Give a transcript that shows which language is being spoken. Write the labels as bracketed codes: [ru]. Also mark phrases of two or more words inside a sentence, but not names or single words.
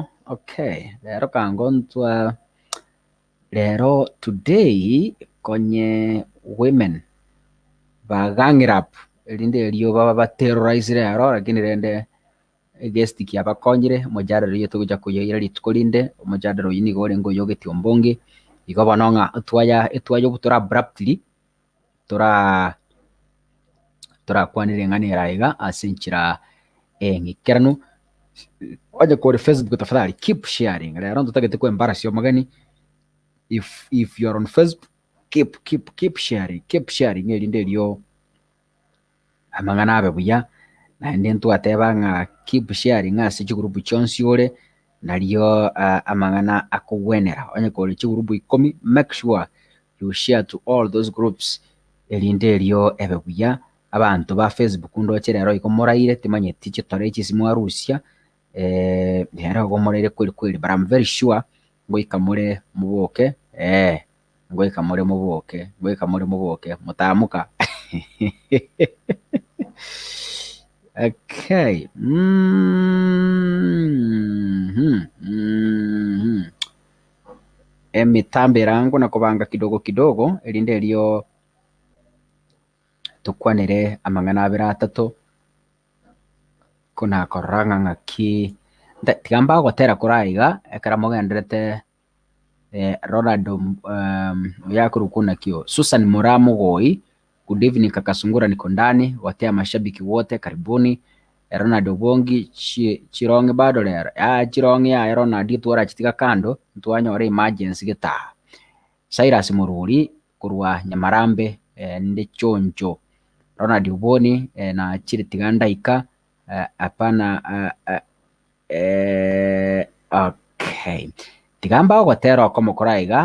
[guz] Okay, lero kangontwa lero today konye women bagang'irap erinde erio baba baterrorize lero, lakini rende guest kiabakonyire omojadero oyo togocha kuyoira rituko rinde omojadero oyo nigo orengo oyogeti ombonge igo bono ng'a etwaya obutora abruptly torakwanire eng'ana eraiga ase enchera ng'ikerano oje kore Facebook tafadhali [en] keep sharing [guz] rero ntotagete kwembarasi omogani [en] if you are on [guz] Facebook [en] keep sharing [guz] erinde erio amang'ana abe buya naende ntwateba ng'a [en] keep sharing [guz] ase chigurupu chionsi ore nario amang'ana akogwenera onye kore chigurupu 10 [en] make sure you share to all those groups [guz] erinde erio ebe buya abantu ba Facebook ndoche rero iko moraire timanyeti chitore chisimu arusia rero go moraire kweli [en] but I'm very sure [guz] ngoika more muboke ngoika more muboke mutamuka. Okay. [sw] Mitambo rangu na kubanga kidogo [guz] erinde erio tukwanire amang'ana abere atato kuna koranga ng'aki tigamba gotera kuraiga ekara mogenderete Ronald yakuru kuna kio Susan Muramugoi [en] Good evening [sw] kaka Sungura, niko ndani. Watea mashabiki wote karibuni. [guz] Ronald Obongi Chironge bado lero. Chironge ya Ronald twara chitika kando ntwanya ore emergency gitaha. Cyrus Mururi kurwa Nyamarambe ndi chonjo. Ronald Uboni na chiri tigandaika apana okay. Tigamba gwatero ko mukoraiga.